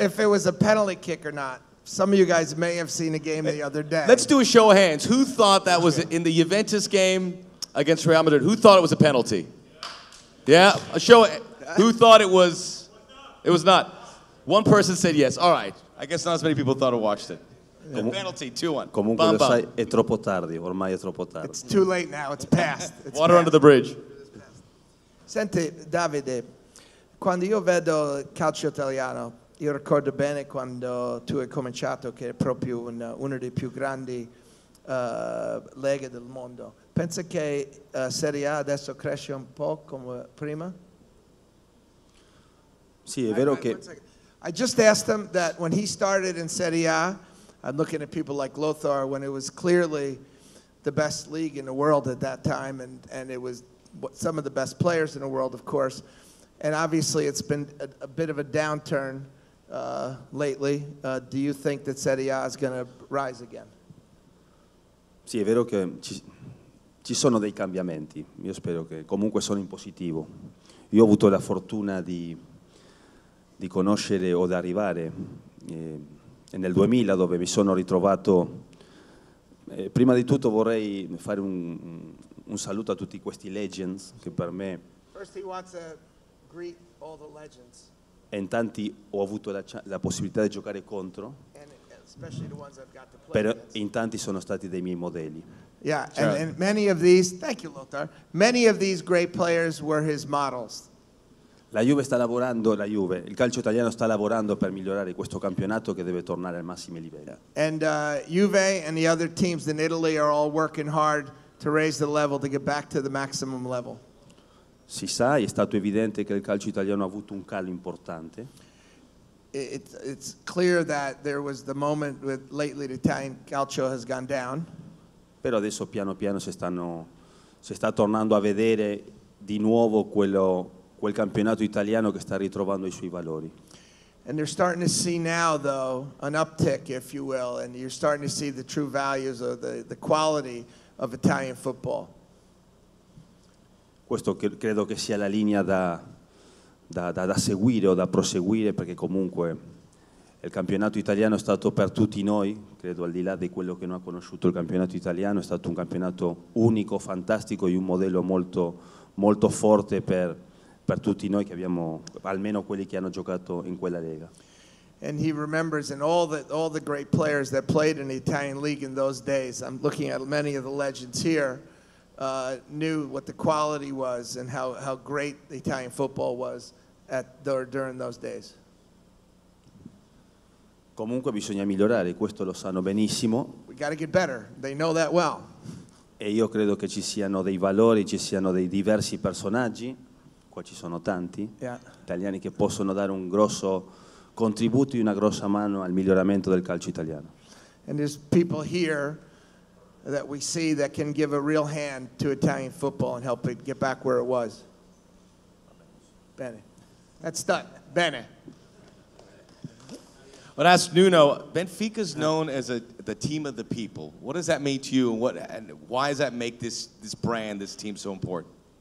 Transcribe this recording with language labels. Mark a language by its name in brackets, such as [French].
[English] if it was a penalty kick or not. Some of you guys may have seen a game the other day. Let's do a show of hands. Who thought that was in the Juventus game against Real Madrid? Who thought it was a penalty? Yeah, a show. Who thought it was? It was not. One person said yes. All right. I guess not as many people thought or watched it. Penalty, 2-1. [Italian] Comunque lo sai, è troppo tardi, ormai è troppo tardi. [English] It's too late now. It's past. It's Water past. under the bridge. [Italian] Senti, Davide, quando io vedo il calcio italiano, io ricordo bene quando tu hai cominciato, che è proprio una delle più grandi leghe del mondo. Pensa che Serie A adesso cresce un po' come prima? Sì, è vero che [English] I just asked him that when he started in Serie A, I'm looking at people like Lothar, when it was clearly the best league in the world at that time, and it was some of the best players in the world, of course. And obviously it's been a bit of a downturn lately. Do you think that Serie A is going to rise again? [Italian] sì, è vero che ci sono dei cambiamenti. Io spero che comunque sono in positivo. Io ho avuto la fortuna di conoscere o di arrivare nel 2000, dove mi sono ritrovato. Prima di tutto vorrei fare un saluto a tutti questi legends che per me [English] First, he wants to greet all the legends, [Italian] e in tanti ho avuto la possibilità di giocare contro, [English] and especially the ones I've got to play [Italian] però [English] against. [Italian] in tanti sono stati dei miei modelli. [English] Yeah, and many of these, thank you, Lothar, many of these great players were his models. [Italian] La Juve sta lavorando, il calcio italiano sta lavorando per migliorare questo campionato che deve tornare ai massimi livelli. [English] And Juve and the other teams in Italy are all working hard to raise the level, to get back to the maximum level. [Italian] Si sa, è stato evidente che il calcio italiano ha avuto un calo importante. [English] It's clear that there was the moment with lately the Italian calcio has gone down. [Italian] Però adesso piano piano si sta tornando a vedere di nuovo quel campionato italiano che sta ritrovando i suoi valori. [English] And they're starting to see now, though, an uptick, if you will, and you're starting to see the true values of the quality of Italian football. [Italian] Questo credo che sia la linea da seguire o da proseguire, perché comunque il campionato italiano è stato per tutti noi, credo al di là di quello che non ha conosciuto il campionato italiano, è stato un campionato unico, fantastico e un modello molto, molto forte per tutti noi che abbiamo, almeno quelli che hanno giocato in quella lega. [English] And he remembers, and all the great players that played in the Italian league in those days, I'm looking at many of the legends here, knew what the quality was and how great the Italian football was during those days. [Italian] Comunque bisogna migliorare, questo lo sanno benissimo. [English] We got to get better. They know that well. [Italian] E io credo che ci siano dei valori, ci siano dei diversi personaggi, qua ci sono tanti, italiani che possono dare un grosso contributo e una grossa mano al miglioramento del calcio italiano. [English] And there's people here that we see that can give a real hand to Italian football and help it get back where it was. [Italian] Bene. [English] That's done. Bene. Well, ask Nuno. Benfica's known as the team of the people. What does that mean to you, and why does that make this brand, this team, so important?